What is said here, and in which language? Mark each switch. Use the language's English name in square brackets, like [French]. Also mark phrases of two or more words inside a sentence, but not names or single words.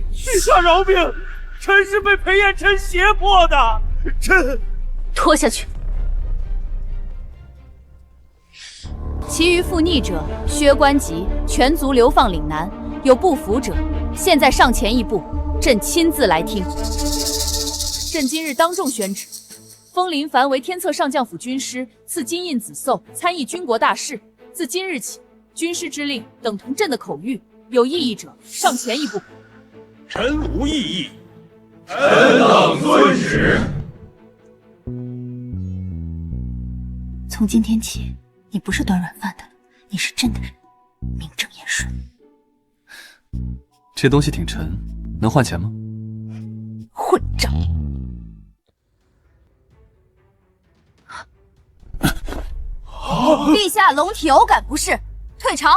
[Chinese] 陛下饒命！臣是被裴彦琛脅迫的，臣拖下去。其余附逆者，削官籍，全族流放岭南。有不服者，现在上前一步，朕親自來聽。朕今日當眾宣旨，封林凡為天策上將府軍師，賜金印紫綬，參議軍國大事。自今日起，軍師之令等同朕的口諭，有異議者上前一步。臣無異議，臣等遵旨。從今天起，你不是端軟飯的，你是朕的人，名正言順。这东西挺沉，能换钱吗？混账！陛下龙体偶感不适，退朝。